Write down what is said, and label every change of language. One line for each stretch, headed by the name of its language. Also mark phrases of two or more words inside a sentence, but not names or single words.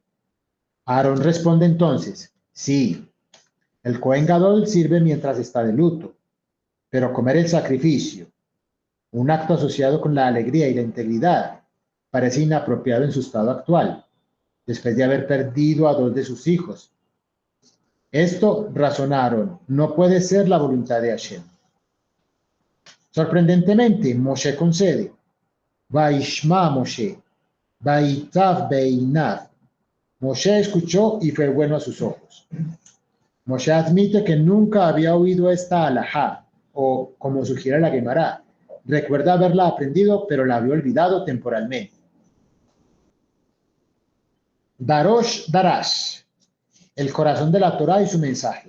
Spanish: Aarón responde entonces, sí, el
Hebrew: כהן גדול
Spanish: sirve mientras está de luto, pero comer el sacrificio, un acto asociado con la alegría y la integridad, parece inapropiado en su estado actual, después de haber perdido a 2 de sus hijos. Esto, razonaron, no puede ser la voluntad de Hashem. Sorprendentemente, Moshe concede.
Hebrew: וישמע משה, וייטב בעיניו.
Spanish: Moshe escuchó y fue bueno a sus ojos. Moshe admite que nunca había oído esta alajá, o como sugiere la Gemara, recuerda haberla aprendido, pero la había olvidado temporalmente.
Hebrew: דרוש דרש,
Spanish: el corazón de la Torá y su mensaje.